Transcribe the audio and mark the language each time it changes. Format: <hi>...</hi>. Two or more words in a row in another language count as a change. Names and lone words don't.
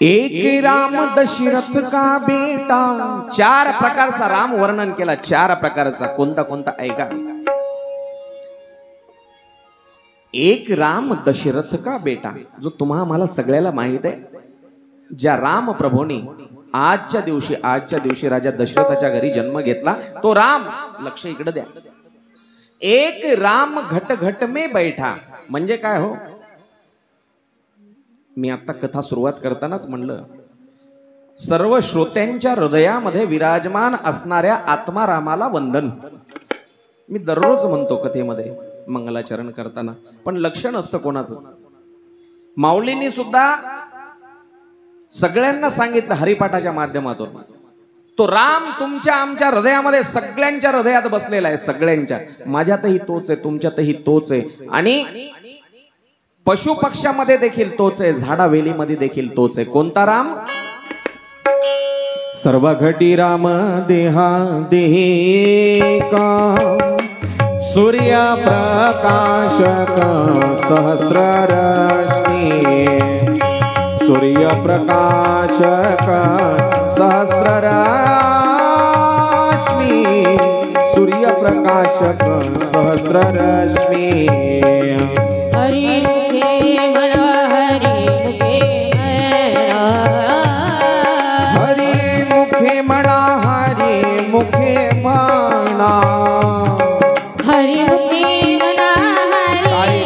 <hi>एक राम दशरथ का बेटा,</hi> <mr>4 प्रकारचा राम वर्णन केला, 4 प्रकारचा. कोणता कोणता ऐका.</mr> <hi>एक राम दशरथ का बेटा,</hi> <mr>जो तुम्हा आम्हाला सगळ्याला माहित आहे, ज्या राम प्रभूंनी आजच्या दिवशी राजा दशरथाच्या घरी जन्म घेतला, तो राम. लक्ष इकडे द्या.</mr> <hi>एक राम घट घट में बैठा</hi> <mr>म्हणजे काय हो. मी आता कथा सुरुवात करतानाच म्हणलं, सर्व श्रोत्यांच्या हृदयामध्ये विराजमान असणाऱ्या आत्मारामाला वंदन. मी दररोज म्हणतो कथेमध्ये मंगलाचरण करताना, पण लक्ष नसतं कोणाचं. माऊलींनी सुद्धा सगळ्यांना सांगितलं हरिपाठाच्या माध्यमातून, तो राम तुमच्या आमच्या हृदयामध्ये, सगळ्यांच्या हृदयात बसलेला आहे. सगळ्यांच्या. माझ्यातही तोच आहे, तुमच्यातही तोच आहे, आणि पशु पक्ष्यामध्ये देखील तोच आहे, झाडावेलीमध्ये देखील तोच आहे. कोणता राम. सर्व घटी राम देहा देही का, सूर्य प्रकाशक सहस्र रश्मी, सूर्य प्रकाशक सहस्र रश्मी, सूर्य प्रकाशक सहस्र रश्मी. हरि मुखे म्हणा, हरि मुखे म्हणा, हरि मुखे म्हणा, हरि मुखे म्हणा, हरि</mr>